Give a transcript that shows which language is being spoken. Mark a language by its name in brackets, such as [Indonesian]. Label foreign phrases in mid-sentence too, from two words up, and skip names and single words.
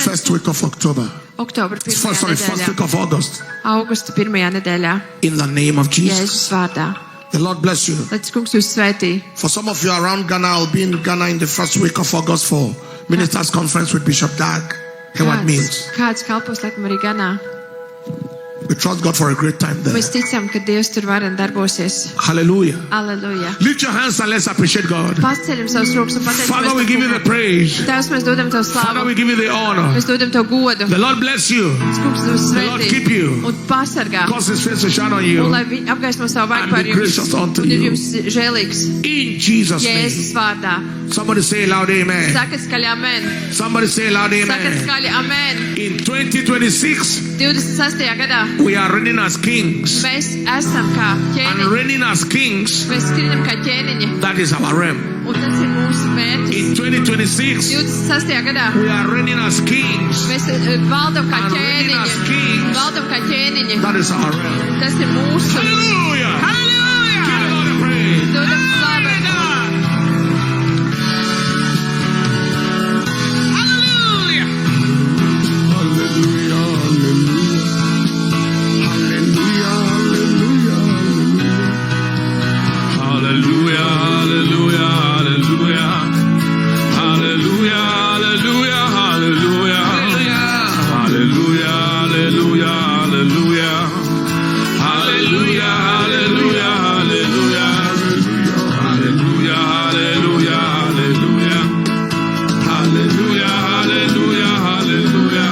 [English] first week of October. [Latvian] oktobra [English] First [Latvian] 1. [English] week [Latvian] nedēļā. [English] of August. [Latvian] Augusta 1. nedēļā. [English] In the name of Jesus. [Latvian] Jēzus vārdā. [English] The Lord bless you. [Latvian] Lai tas kungs jūs svētī. [English] For some of you around Ghana, I'll be in Ghana in the first week of August for Ministers Conference with Bishop Dag. Heward Mills. [Latvian] Kāds kalpos laikam arī ganā. [English] We trust God for a great time there. [Latvian] Mēs ticam, ka Dievs tur varen darbosies. [English] Hallelujah. [Latvian] Aleluja. [English] Lift your hands and let's appreciate God. [Latvian] Paceļam savus rokas un [English] Father, we [Latvian] pateicamies. [English] give you the praise. [Latvian] Tēvs, mēs dodam Tev [English] Father, [Latvian] slavu. [English] we give you the honor. [Latvian] Mēs dodam Tev godu. [English] The Lord bless you. [Latvian] Kungs jūs [English] The Lord keep you. [Latvian] svētī un pasargā. [English] Cause his face to shine on [Latvian] Un [English] you. [Latvian] lai viņi apgaismo savu vaigu [English] And [Latvian] par [English] be [Latvian] jums. [English] gracious unto [Latvian] Un ir [English] you. [Latvian] jums žēlīgs. [English] In Jesus' name. [Latvian] Jēzus vārdā. [English] Somebody say loud amen. [Latvian] Sakat skaļi amen. [English] Somebody say loud [Latvian] Sakat [English] amen. [Latvian] skaļi amen. [English] In 2026, [Latvian] 26. gadā [English] we are reigning as kings. [Latvian] mēs esam kā [English] And [Latvian] ķēniņi. [English] reigning as kings, [Latvian] Mēs skrienam kā ķēniņi. [English] that is our realm. [Latvian] Un tas ir mūsu mērķis. [English] In 2026, [Latvian] 26. gadā [English] we are reigning as kings. [Latvian] mēs valdam kā [English] And reigning as [Latvian] ķēniņi. [English] kings, [Latvian] Valdam kā ķēniņi. [English] that is our realm. [Latvian] Tas ir mūsu. [English] Hallelujah. [Latvian] Halleluja! [English] Give the Lord a praise. [Latvian] Dodam slavu. [English] Hallelujah. [Latvian] Hallelujah. Hallelujah. Hallelujah, hallelujah, hallelujah, hallelujah, hallelujah, hallelujah, hallelujah, hallelujah, hallelujah, hallelujah, hallelujah, hallelujah, hallelujah, hallelujah, hallelujah, hallelujah, hallelujah, hallelujah.